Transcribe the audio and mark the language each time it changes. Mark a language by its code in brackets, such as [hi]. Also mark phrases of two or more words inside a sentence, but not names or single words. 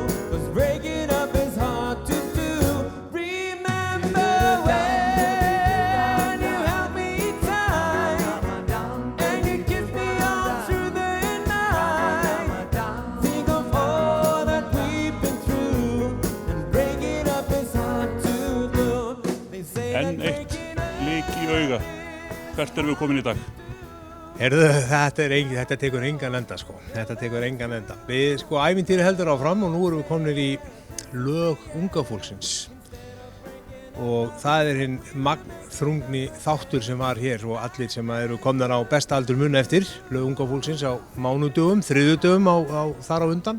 [en] 'Cause breaking up is hard to do. Remember when you held me tight and you kissed me all through the night. Think of all that we've been through, and breaking up is hard to do. They say that [is] Enn eitt [en] breaking up [is] blik í auga. Hvert erum við komin í dag? Heyrðu, þetta tekur engan enda sko. Þetta tekur engan enda. Við sko ævintýri heldur áfram og nú erum við komnir í lög unga fólksins. Og það hinn magnþrungni þáttur sem var hér og allir sem eru komnar á besta aldur muna eftir lög unga fólksins á mánudögum, þriðjudögum á þar á undan.